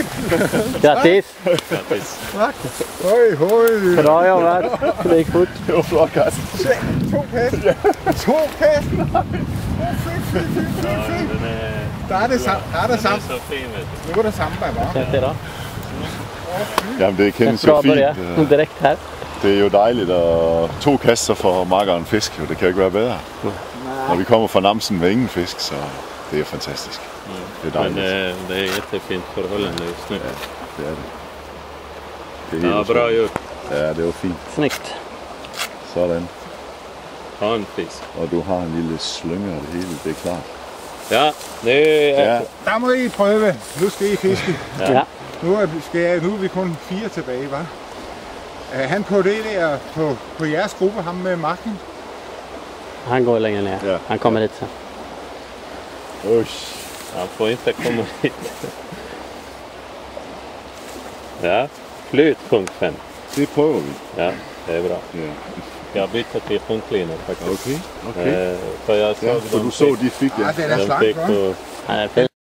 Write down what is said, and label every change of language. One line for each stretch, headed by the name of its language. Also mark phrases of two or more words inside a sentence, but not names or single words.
Swedish: Grattis!
Danish: Tak. Høj, høj.
Swedish: Bra jobbat. Det gick fort.
Danish: Det var flot kast. Se, 2 kast. 2 kast. Fy. Der er det samme. Nu er det samme, bare.
Swedish: Känns det då?
Danish: Jamen det kendes
Swedish: Bra
Danish: jo fint.
Swedish: börja. Direkt här.
Danish: Det er jo dejligt, og 2 kast så får makkeren fisk. Det kan jo ikke være bedre. Når vi kommer fra Namsen med ingen fisk, så det er fantastisk. Det er dejligt.
Swedish: Men det är jättefint förhållande just nu.
Danish: Ja, det er det. Det er Ja, helt
Swedish: bra gjort.
Danish: Ja, det var fint.
Swedish: Snyggt.
Danish: Sådan. Ha en fisk. Og du har en lille slynge og det hele, det er klart.
Swedish: Ja, det är... Ja,
Danish: Der må I prøve. Nu skal I fiske. Ja. Nu er vi kun 4 tilbage, hva'? Han på det der, på jeres gruppe, ham med Martin.
Swedish: Han går längre ner. Ja. Han kommer hit sen. Usch. Han får inte komma hit. Ja, flyt punkt 5.
Danish: Det prøver vi.
Swedish: Ja, det är bra. Ja. Jag bytte till punktlinor faktiskt. Okay. För jag såg Ja,
Danish: for du så, de fik, ja. Ah, den er
Swedish: de
Danish: slank,
Swedish: fick
Danish: hva'? på...
Swedish: Han är Den fin.